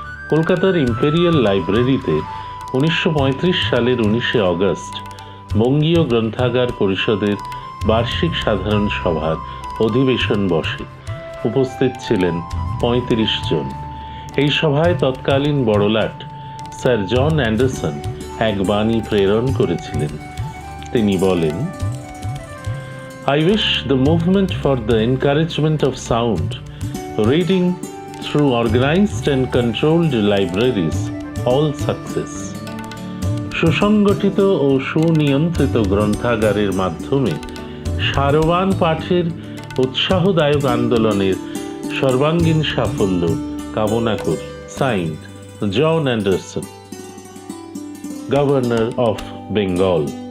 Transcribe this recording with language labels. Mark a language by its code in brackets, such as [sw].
[bn] কলকাতার ইম্পেরিয়াল লাইব্রেরিতে 1935 সালের 19শে অগস্ট বঙ্গীয় গ্রন্থাগার পরিষদের বার্ষিক সাধারণ সভার অধিবেশন বসে। উপস্থিত ছিলেন 35 জন। এই সভায় তৎকালীন বড়লাট স্যার জন অ্যান্ডারসন এক বাণী প্রেরণ করেছিলেন। তিনি বলেন, [en] I wish the movement for the encouragement of sound reading through organized and controlled libraries all success. [bn] সুসংগঠিত ও সুনিয়ন্ত্রিত গ্রন্থাগারের মাধ্যমে সারবান পাঠের উৎসাহদায়ক আন্দোলনের সর্বাঙ্গীন সাফল্য কামনা করি। [en] Signed John Anderson, governor of Bengal.